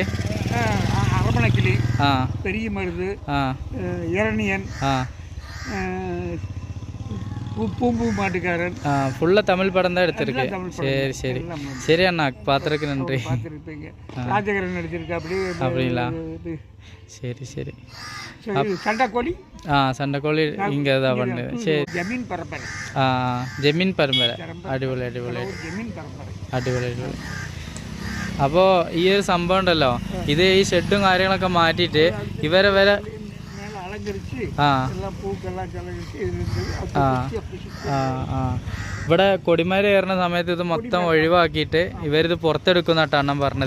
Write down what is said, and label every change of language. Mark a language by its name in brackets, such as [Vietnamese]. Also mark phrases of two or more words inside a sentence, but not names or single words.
[Tamil] அரவணக்கிளி, பெரிய மருது, இரணியன், பூம்பூ மாட்டுக்காரன், ஃபுல்லாக தமிழ் படம் தான் எடுத்திருக்கு. சரி சரி சரி அண்ணா, பார்த்துருக்கு நன்றி. ராஜகரன் நடிச்சிருக்கா அப்படிங்களா? சரி சரி. சண்டைக்கோழி சண்டைக்கோழி இங்கே தான் பண்ணுது. சரி, ஜமீன் பரம்பரை. [Malayalam] ജമീൻ പരമ്പര. അടിപൊളി അടിപൊളി അടിപൊളി അടിപൊളി. അപ്പോൾ ഈ ഒരു സംഭവം ഉണ്ടല്ലോ, ഇത് ഈ ഷെഡും കാര്യങ്ങളൊക്കെ മാറ്റിയിട്ട് ഇവരെ വരെ ഇവിടെ കൊടിമര കയറുന്ന സമയത്ത് ഇത് മൊത്തം ഒഴിവാക്കിയിട്ട് ഇവരിത് പുറത്തെടുക്കുന്ന കേട്ടോ അണ്ണൻ പറഞ്ഞത്.